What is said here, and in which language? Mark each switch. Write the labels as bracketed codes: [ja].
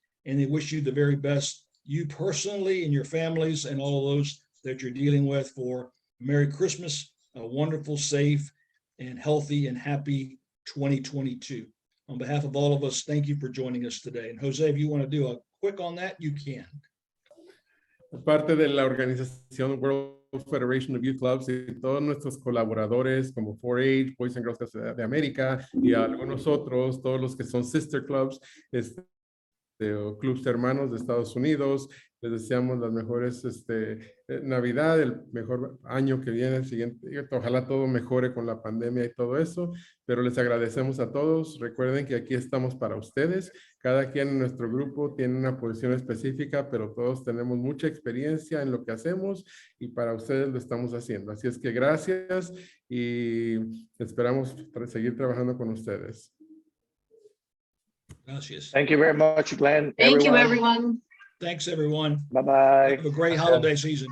[en] And they wish you the very best, you personally and your families and all of those that you're dealing with, for Merry Christmas, a wonderful, safe, and healthy and happy 2022. On behalf of all of us, thank you for joining us today. And Jose, if you want to do a quick on that, you can. [es] Parte de la organización World Federation of Youth Clubs y todos nuestros colaboradores como 4-H, Boys and Girls Clubs de América y algunos otros, todos los que son [en] sister clubs, [es] o clubs hermanos de Estados Unidos. Les deseamos las mejores Navidad, el mejor año que viene, el siguiente. Ojalá todo mejore con la pandemia y todo eso, pero les agradecemos a todos. Recuerden que aquí estamos para ustedes. Cada quien en nuestro grupo tiene una posición específica, pero todos tenemos mucha experiencia en lo que hacemos y para ustedes lo estamos haciendo. Así es que gracias y esperamos seguir trabajando con ustedes. Gracias. [en] Thank you very much, Glenn. Thank you, everyone. Thanks, everyone. Bye-bye. Have a great holiday season.